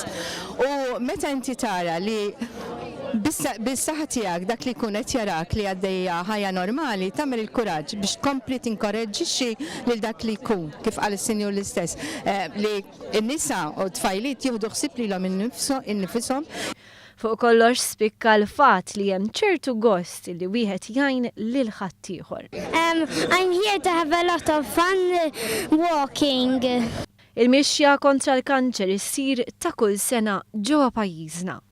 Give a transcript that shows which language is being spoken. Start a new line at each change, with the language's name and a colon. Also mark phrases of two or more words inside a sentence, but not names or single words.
Maltese: U meta inti tara li bis-saħħa tiegħek dak li jkun qed jarak li għaddejja ħajja normali tagħmel il-kuraġġ biex tkompli tinkoreġġixxi lil dak li jkun kif qal is-Sinjur l-istess li n-nisa u t-tfajliet jieħdu ħsieb lilhom innifishom. Fuq kollox spikka l-fatt li hemm ċertu gost li wieħed jgħin lil ħaddieħor.
English: I'm here to have a lot of fun walking.
Maltese: Il-mixja kontra l-kanċer issir ta' kull sena ġewwa pajjiżna.